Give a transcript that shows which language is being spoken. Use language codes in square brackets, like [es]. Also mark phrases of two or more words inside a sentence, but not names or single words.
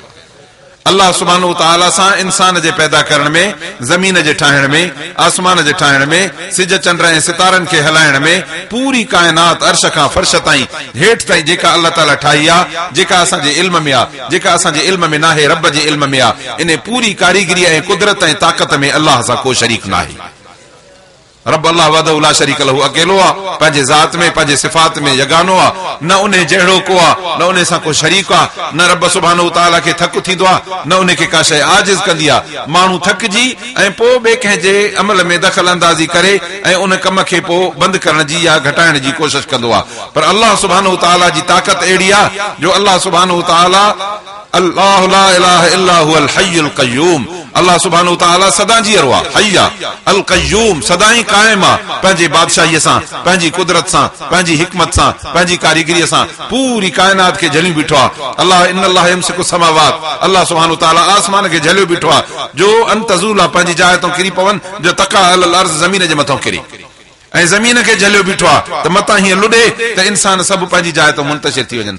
[sd] अल्लाह [ar] سبحانه تعالى [sd] सां इंसान जे पैदा करण में, ज़मीन जे ठाहिण में, आसमान जे ठाहिण में, सिज चंड ऐं सितारनि खे हलाइण में, पूरी काइनात अर्श खां फर्श ताईं हेठि ताईं जेका अल्लाह ताला ठाही आहे, जेका असांजे इल्म में आहे, जेका असांजे इल्म में नाहे, रब जे इल्म में आहे, इन पूरी कारीगरी ऐं कुदरत ऐं ताक़त में अल्लाह सां को शरीक न आहे। रब [ar] الله وحده لا شريك له [sd] अकेलो आहे, पंहिंजे ज़ात में पंहिंजे सिफ़ात में यगानो आहे, न उन जहिड़ो को आहे, न उन सां को शरीक आहे, न रब [ar] سبحانه تعالى [sd] खे थक थींदो आहे, न उन खे का शइ आजिज़ कंदी आहे। माण्हू थकिजी ऐं पोइ ॿिए कंहिंजे अमल में दख़ल अंदाज़ी करे ऐं उन कम खे पोइ बंदि करण जी या घटाइण जी कोशिश कंदो आहे। पर अल्लाह [ar] سبحانه تعالى [sd] जी ताक़त अहिड़ी आहे जो अल्लाह [ar] سبحانه تعالى الله لا إله إلا هو الحي القيوم, [sd] अल्लाह [ar] سبحانه تعالى [sd] सदा जीअरो आहे, [ar] حي القيوم, [sd] सदाई कायम आहे, पंहिंजे बादशाहीअ सां, पंहिंजी कुदरत सां, पंहिंजी हिकमत सां, पंहिंजी कारीगरीअ सां पूरी काइनात खे झलियो बीठो आहे। अल्लाह [ar] إن الله يمسك السماوات, [sd] अल्लाह [ar] سبحانه تعالى [sd] आसमान खे झलियो बीठो आहे जो [ar] أن تزولا, [sd] पंहिंजी जाइ तां किरी पवन, जो [ar] تقع على الأرض, [sd] ज़मीन जे मथां किरी, ऐं ज़मीन खे झलियो बीठो आहे त मथां हीअं लुॾे त इंसान सभु पंहिंजी जाइ तां मुंतशिर थी वञनि।